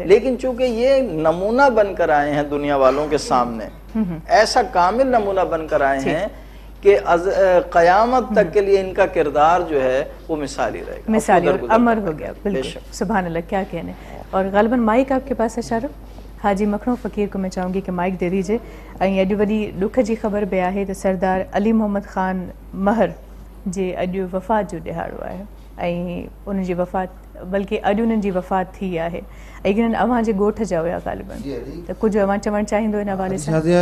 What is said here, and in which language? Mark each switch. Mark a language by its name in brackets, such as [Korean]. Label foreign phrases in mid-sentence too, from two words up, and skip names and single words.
[Urdu] لیکن چونکہ یہ نمونہ بن کر آئے ہیں دنیا والوں کے سامنے، ایسا کامل نمونہ بن کر آئے ہیں کہ قیامت تک کے لیے ان کا کردار جو ہے وہ مثالی رہے گا، مثالی اور امر ہو گیا۔ بالکل، سبحان اللہ، کیا کہنے۔ اور غالباً مائک آپ کے پاس ہے شارف؟ حاجی مکھنو فقیر کو میں چاہوں گی کہ مائک دے دیجئے۔ [Sindhi] اॼु वॾी ॾुख जी ख़बर बि आहे त सरदार अली मोहम्मद ख़ान महर जे अॼु वफ़ात जो ॾिहाड़ो आहे ऐं उन्हनि जी वफ़ात, बल्कि अॼु उन्हनि जी वफ़ात थी आहे ऐं हिननि अव्हां जे ॻोठ जा हुया ग़ालिबन, त कुझु अव्हां चवणु चाहींदो हिन हवाले सां?